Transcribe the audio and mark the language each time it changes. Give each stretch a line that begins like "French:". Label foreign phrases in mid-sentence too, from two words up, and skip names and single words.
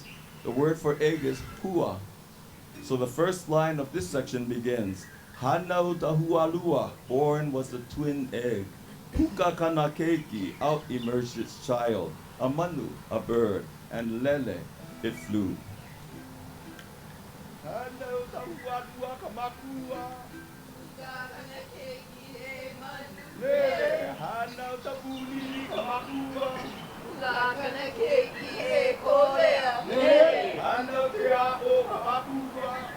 English: The word for egg is hua. So the first line of this section begins,
Hawaiian: Hanau tahualua,
English: born was the twin egg.
Hawaiian: Puka kana keiki,
English: out emerged its child. A manu, a bird, and lele, it flew.
Hawaiian: Hanau tahualua kamakua. Lele, hanau tabuli kamakua. Lele, hanau te ao kamakua.